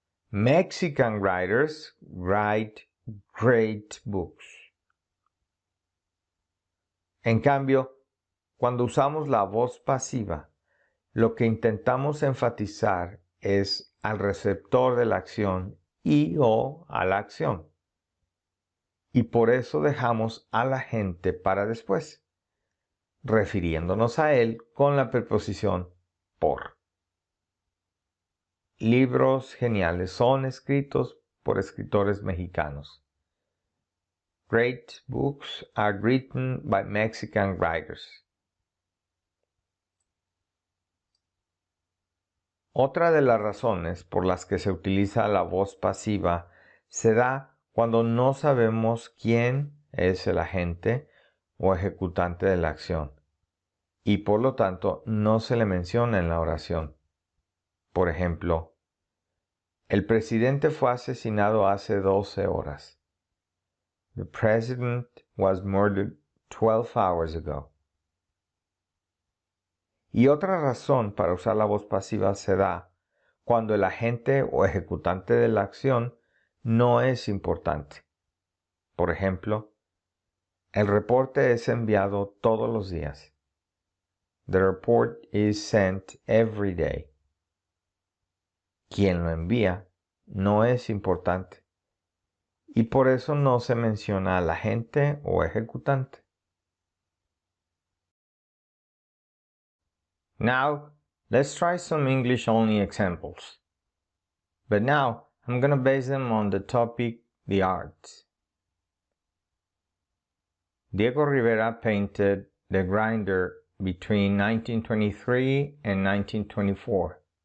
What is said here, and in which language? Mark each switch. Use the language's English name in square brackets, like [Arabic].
[English] Mexican writers write great books. [Spanish] En cambio, cuando usamos la voz pasiva, lo que intentamos enfatizar es al receptor de la acción y o a la acción. Y por eso dejamos al agente para después, refiriéndonos a él con la preposición por. Libros geniales son escritos por escritores mexicanos. [English] Great books are written by Mexican writers. [Spanish] Otra de las razones por las que se utiliza la voz pasiva se da cuando no sabemos quién es el agente o ejecutante de la acción y por lo tanto no se le menciona en la oración. Por ejemplo, el presidente fue asesinado hace 12 horas. [English] The president was murdered 12 hours ago. [Spanish] Y otra razón para usar la voz pasiva se da cuando el agente o ejecutante de la acción no es importante. Por ejemplo, el reporte es enviado todos los días. [English] The report is sent every day. [Spanish] Quien lo envía no es importante y por eso no se menciona al agente o ejecutante. [English] Now, let's try some English-only examples. But now, I'm going to base them on the topic, the arts. Diego Rivera painted The Grinder between 1923 and 1924.